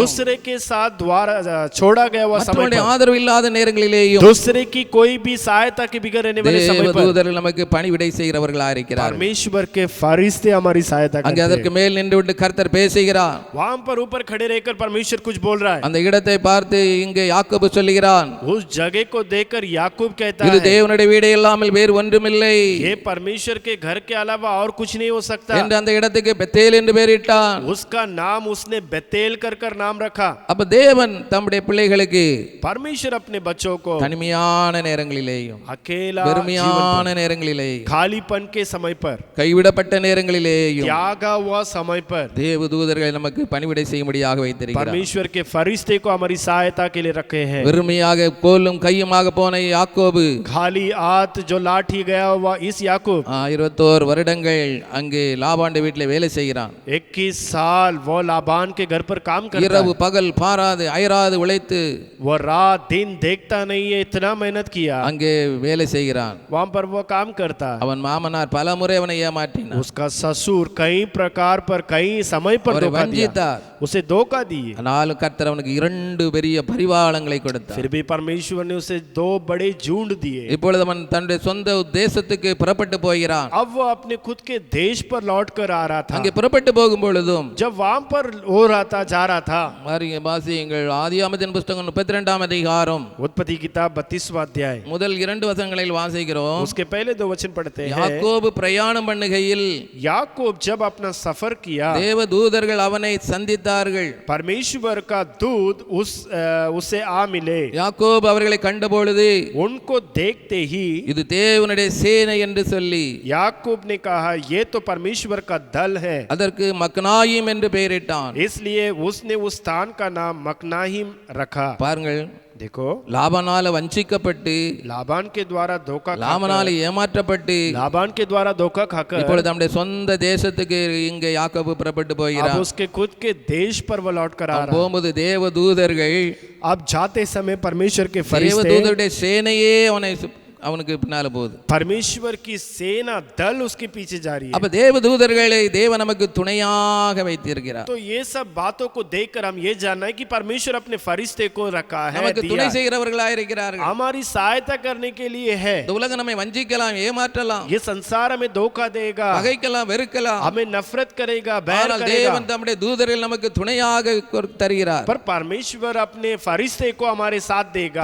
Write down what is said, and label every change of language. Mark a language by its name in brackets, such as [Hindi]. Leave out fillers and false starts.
[Hindi] दूसरे के साथ द्वारा छोड़ा गया हुआ समय [Tamil] மற்றவருடைய [Hindi] पर, [Tamil] ஆதரவு இல்லாத நேரங்களிலேயும் [Hindi] दूसरे की कोई भी सहायता के बिगड़ रहने वाले समय पर, [Tamil] தேவதூதர்கள் நமக்கு பணிவிடை செய்கிறவர்களா இருக்கிறார்கள். [Hindi] परमेश्वर के फरिश्ते हमारी सहायता [Tamil] அங்கே [Hindi] करते [Tamil] அதற்கு [Hindi] हैं। [Tamil] மேல் நின்று விட்டு கர்த்தர் பேசுகிறார். [Hindi] वहां पर ऊपर खड़े रहकर परमेश्वर कुछ बोल रहा है। [Tamil] அந்த இடத்தை பார்த்து இங்கே யாக்கோபு சொல்லுகிறான், [Hindi] उस जगह को देखकर याकूब कहता [Tamil] இது [Hindi] है, [Tamil] தேவனுடைய வீடு இல்லாமல் வேறு ஒன்றுமில்லை [Hindi] ये परमेश्वर के घर के अलावा और कुछ नहीं हो सकता। [Tamil] என்று அந்த இடத்துக்கு பெத்தேல் என்று பெயரிட்டான். [Hindi] उसका नाम उसने बेतेल कर नाम रखा। [Tamil] அப்ப தேவன் தம்முடைய பிள்ளைகளுக்கு [Hindi] परमेश्वर अपने बच्चों को [Tamil] தனிமையான நேரங்களிலேயும், [Hindi] अकेला [Tamil] வெறுமையான நேரங்களிலேயும், [Hindi] खालीपन के समय पर, [Tamil] கைவிடப்பட்ட நேரங்களிலேயும் [Hindi] त्यागा हुआ समय पर [Tamil] தேவதூதர்களை நமக்கு பணிவிடை செய்யும்படியாக வைத்திருக்கிறார். [Hindi] परमेश्वर के फरिश्ते को हमारी सहायता के लिए रखे हैं। [Tamil] வெறுமையாக கோலும் கையுமாக போன யாக்கோபு [Hindi] खाली हाथ जो लाठी गया हुआ इस याकूब [Tamil] 21 வருடங்கள் அங்கே லாபானுடைய வீட்டில் வேலை செய்கிறான். [Hindi] 21 साल वो लाबान के घर पर काम करता [Tamil] இரவு [Hindi] है। [Tamil] பகல் பாராது அயராது உழைத்து [Hindi] वो रात दिन देखता नहीं है, इतना मेहनत किया, [Tamil] அங்கே வேலை செய்கிறான். [Hindi] वहां पर वो काम करता है। [Tamil] அவன் மாமனார் பல முறை அவனை ஏமாற்றினார், [Hindi] उसका ससुर कई प्रकार पर कई समय पर [Tamil] அவரை [Hindi] धोखा दिया, [Tamil] வஞ்சித்தார். [Hindi] उसे धोखा दिए। [Tamil] ஆனாலும் கர்த்தர் அவனுக்கு 2 பெரிய பரிவாளங்களை கொடுத்தார். [Hindi] फिर भी परमेश्वर ने उसे 2 बड़े झुंड दिए। [Tamil] இப்பொழுது அவன் தன்னுடைய சொந்த தேசத்துக்கு புறப்பட்டு போகிறான். [Hindi] अब वो अपने खुद के देश पर लौट कर आ रहा था। [Tamil] அங்கே புறப்பட்டு போகும் பொழுதும் [Hindi] जब वहां पर हो रहा था, जा रहा था, [Tamil] வாசியுங்கள் ஆதியாகமத்தின் புத்தகம் 32ஆம் அதிகாரம் [Hindi] उत्पत्ति किताब 32वां अध्याय [Tamil] முதல் 2 வசனங்களில் வாசிக்கிறோம். [Hindi] उसके पहले 2 वचन पढ़ते हैं। [Tamil] யாக்கோபு பிரயாணம் பண்ணுகையில் [Hindi] याकूब जब अपना सफर किया, [Tamil] தேவதூதர்கள் அவனை சந்தித்தார்கள். [Hindi] परमेश्वर का दूत उसे आ मिले। [Tamil] யாக்கோபு அவர்களை கண்டபொழுது [Hindi] उनको देखते ही [Tamil] இது தேவனுடைய சேனை என்று சொல்லி [Hindi] याकूब ने कहा, ये तो परमेश्वर का दल है। [Tamil] அதற்கு மக்னாயிம் என்று பெயரிட்டான். [Hindi] इसलिए उसने उस स्थान का नाम मकनाहिम रखा। [Tamil] பாருங்கள், [Hindi] देखो, [Tamil] லாபானால வஞ்சிக்கப்பட்டு, [Hindi] लाबान के द्वारा धोखा [Tamil] லாபானால ஏமாற்றப்பட்டு, [Hindi] लाबान के द्वारा धोखा खाकर [Tamil] இப்பொழுது நம்முடைய சொந்த தேசத்துக்கு இங்கே யாக்கோபு புறப்பட்டு [Hindi] अब [Tamil] போகிறான். [Hindi] उसके खुद के देश पर वो लौट कर आ रहा है। [Tamil] போகும்போது தேவதூதர்கள், [Hindi] अब जाते समय परमेश्वर के फरिश्ते, [Tamil] தேவதூதருடைய சேனையே அவனுக்கு பின்னால போகுது. [Hindi] परमेश्वर की सेना दल उसके पीछे जा रही है। [Tamil] அப்ப தேவதூதர்களை தேவன் நமக்கு துணையாக வைத்திருக்கிறார். [Hindi] तो ये सब बातों को देखकर हम ये जानना है कि परमेश्वर अपने फरिश्ते को रखा है, [Tamil] நமக்கு துணை [Hindi] दिया, [Tamil] செய்கிறவர்களாக இருக்கிறார்கள். [Hindi] हमारी सहायता करने के लिए है। [Tamil] இந்த உலகம் நம்மை வஞ்சிக்கலாம், ஏமாற்றலாம், [Hindi] ये संसार हमें धोखा देगा, [Tamil] பகைக்கலாம், வெறுக்கலாம். [Hindi] हमें नफरत करेगा, बैर [Tamil] ஆனால் [Hindi] करेगा, [Tamil] தேவன் தம்முடைய தூதர்கள் நமக்கு துணையாக தருகிறார். [Hindi] पर परमेश्वर अपने फरिश्ते को हमारे साथ देगा।